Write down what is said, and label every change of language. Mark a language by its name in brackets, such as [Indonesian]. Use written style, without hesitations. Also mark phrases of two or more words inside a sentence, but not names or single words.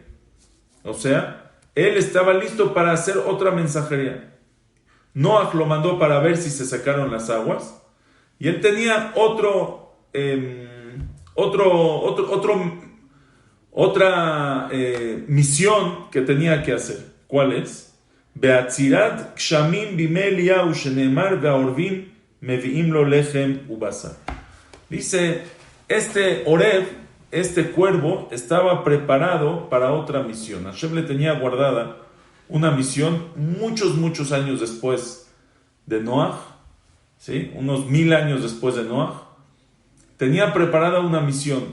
[Spanish] O sea, él estaba listo para hacer otra mensajería. Noach lo mandó para ver si se secaron las aguas y él tenía otra misión que tenía que hacer. ¿Cuál es? [Hebrew] בעצירת גשמים בימי אליהו שנאמר והערבים מביאים לו לחם ובשר. [Spanish] Dice, este Oreb, este cuervo, estaba preparado para otra misión. Hashem le tenía guardada una misión muchos años después de Noach, ¿sí? Unos 1000 años después de Noach, tenía preparada una misión.